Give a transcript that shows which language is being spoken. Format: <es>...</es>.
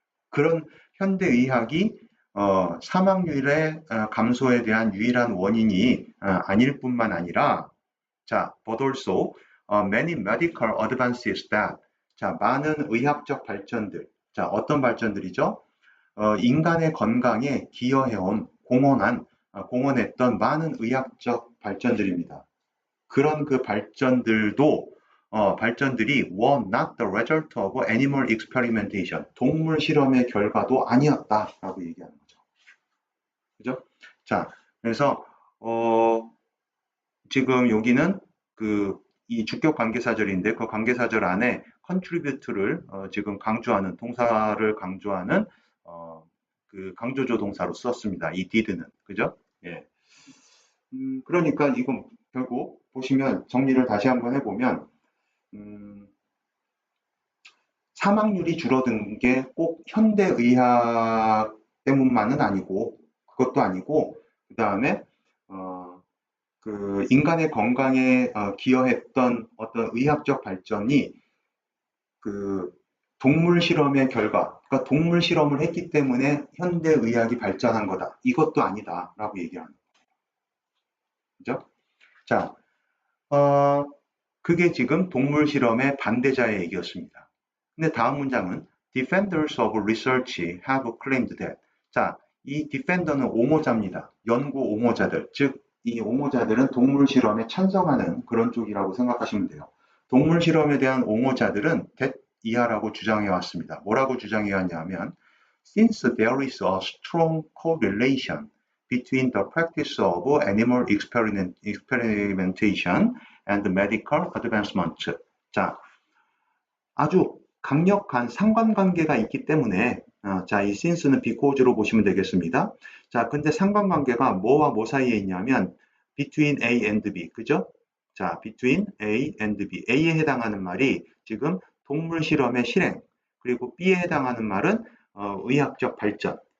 <ko>그런 현대의학이 사망률의 감소에 대한 유일한 원인이 아닐 뿐만 아니라 자,</ko> <en>but also many medical advances that</en> <ko>자, 많은 의학적 발전들 자, 어떤 발전들이죠? 인간의 건강에 기여해온 공헌했던 많은 의학적 발전들입니다. 그런 그 발전들이</ko> <en>were not the result of animal experimentation.</en> <ko>동물 실험의 결과도 아니었다라고 얘기하는 거죠. 그죠? 자, 그래서 지금 여기는 이 주격 관계사절인데 그 관계사절 안에 contribute를 지금 강조하는 동사를 강조하는 그 강조조 동사로 썼습니다. 이 did는 그죠? 예. 그러니까 이건 결국 보시면 정리를 다시 한번 해보면 사망률이 줄어든 게 꼭 현대의학 때문만은 아니고 그것도 아니고 그 다음에 그 인간의 건강에 기여했던 어떤 의학적 발전이 그 동물 실험의 결과, 그러니까 동물 실험을 했기 때문에 현대의학이 발전한 거다. 이것도 아니다라고 얘기하는 거죠. 자, 그게 지금 동물 실험의 반대자의 얘기였습니다. 근데 다음 문장은</ko> <en>Defenders of research have claimed that.</en> <ko>자, 이 defender는 옹호자입니다. 연구 옹호자들, 즉 이 옹호자들은 동물 실험에 찬성하는 그런 쪽이라고 생각하시면 돼요. 동물 실험에 대한 옹호자들은 that 이하라고 주장해 왔습니다. 뭐라고 주장해 왔냐면</ko> <en>Since there is a strong correlation between the practice of animal experimentation and medical advancement.</en> <ko>자, 아주 강력한 상관관계가 있기 때문에 자, 이 since는 because로 보시면 되겠습니다. 자, 근데 상관관계가 뭐와 뭐 사이에 있냐면 between A and B, 그죠?</ko> <en>자, between A and B.</en> <ko>A에 해당하는 말이 지금 동물 실험의 실행, 그리고 B에 해당하는 말은 의학적 발전.</ko>